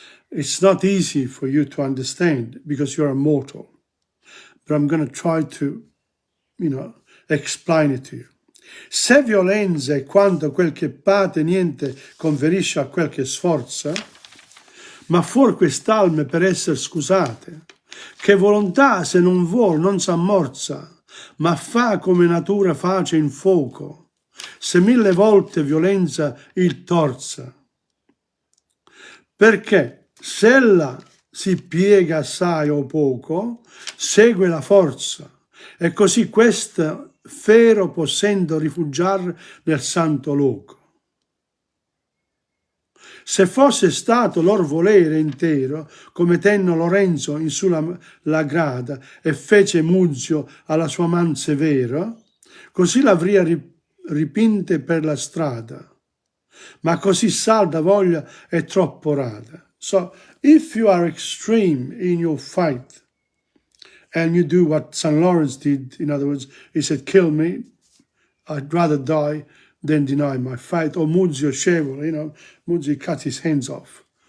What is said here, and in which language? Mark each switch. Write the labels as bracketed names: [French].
[English] It's not easy for you to understand because you're a mortal, but I'm going to try to, explain it to you. [Italian] Se violenza è quanto quel che pate niente conferisce a quel che sforza, ma fuor quest'alme per essere scusate, che volontà se non vuol non s'ammorza, ma fa come natura face in fuoco, se 1000 volte violenza il torza. Perché se ella si piega assai o poco, segue la forza, e così questa fero possendo rifugiar nel santo loco. Se fosse stato lor volere intero, come tenne Lorenzo in su la grada e fece Muzio alla sua man severa, così l'avria ripinte per la strada. Ma così salda voglia è troppo rada. [English] So, if you are extreme in your fight, and you do what St. Lawrence did, in other words, he said, kill me, I'd rather die than deny my faith. Or Muzio Scevolo, Muzio cut his hands off.